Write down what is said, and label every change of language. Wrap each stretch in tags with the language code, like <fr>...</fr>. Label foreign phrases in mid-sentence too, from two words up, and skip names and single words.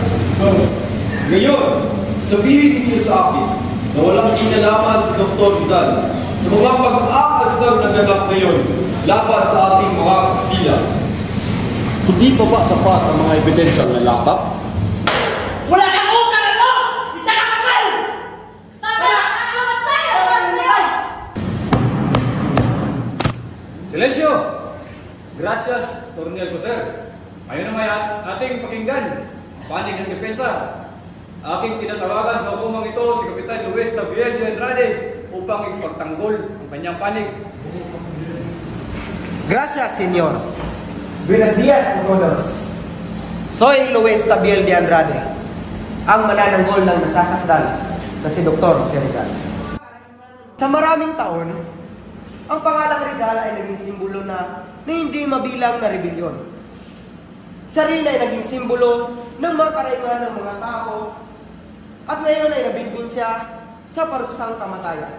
<tl>Ngayon, sabihin niyo sa akin na walang kinalaman si Dr. Rizal sa mga pag-aaksang naganap ngayon laban sa ating mga Kastila. Hindi pa ba sapat ang mga ebidensyang nalakap? Wala kang ukal, ano? Isa ka kapal! Tama! Kamatay ang Marcel!</tl> <es>Silencio! Gracias, Atty. Alcocer.</es> <tl>Ngayon naman ating pakinggan panig ng depensa. Aking tinatawagan sa hukumang ito si Kapitan Luis Tabiel de Andrade upang ipagtanggol ang kanyang panig.</tl> <es>Gracias, Senyor. Buenos días a todos. Soy Luis Tabiel de Andrade,</es> <tl>ang manananggol ng nasasakdal na si Dr. Jose Rizal. Sa maraming taon, ang pangalang Rizal ay naging simbolo na hindi mabilang na rebelyon. Siya rin ay naging simbolo ng mga karaingan ng mga tao at ngayon ay nabinbin siya sa parusang kamatayan.</tl>